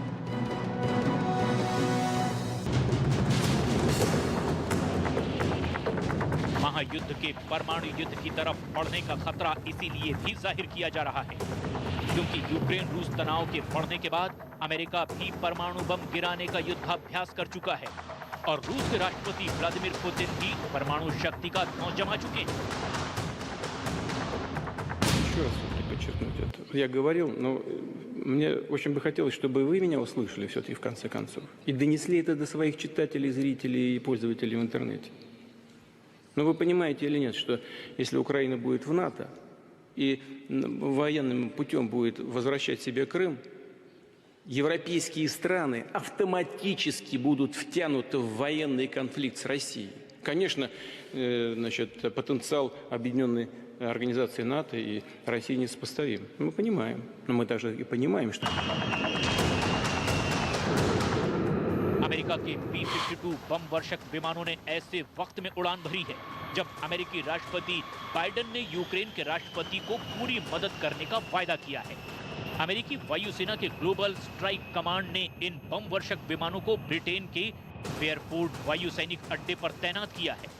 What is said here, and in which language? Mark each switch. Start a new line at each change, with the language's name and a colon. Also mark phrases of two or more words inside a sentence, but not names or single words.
Hindi: महायुद्ध के परमाणु युद्ध की तरफ बढ़ने का खतरा इसीलिए भी जाहिर किया जा रहा है, क्योंकि यूक्रेन रूस तनाव के बढ़ने के बाद अमेरिका भी परमाणु बम गिराने का युद्धाभ्यास कर चुका है और रूस के राष्ट्रपति व्लादिमीर पुतिन भी परमाणु शक्ति का धौंस जमा चुके हैं।
Russian: Еще раз подчеркнуть это. Я говорил, но мне очень бы хотелось, чтобы вы меня услышали все-таки в конце концов и донесли это до своих читателей, зрителей и пользователей в интернете. Но вы понимаете или нет, что если Украина будет в НАТО и военным путем будет возвращать себе Крым, европейские страны автоматически будут втянуты в военный конфликт с Россией. Конечно, потенциал Объединенной организации НАТО и России несопоставим. Мы понимаем, но мы также и понимаем, что...
Hindi: अमेरिका के B-52 बम वर्षक विमानों ने ऐसे वक्त में उड़ान भरी है जब अमेरिकी राष्ट्रपति बाइडेन ने यूक्रेन के राष्ट्रपति को पूरी मदद करने का वायदा किया है। अमेरिकी वायुसेना के ग्लोबल स्ट्राइक कमांड ने इन बम वर्षक विमानों को ब्रिटेन के फेयरफोर्ड वायु सैनिक अड्डे पर तैनात किया है।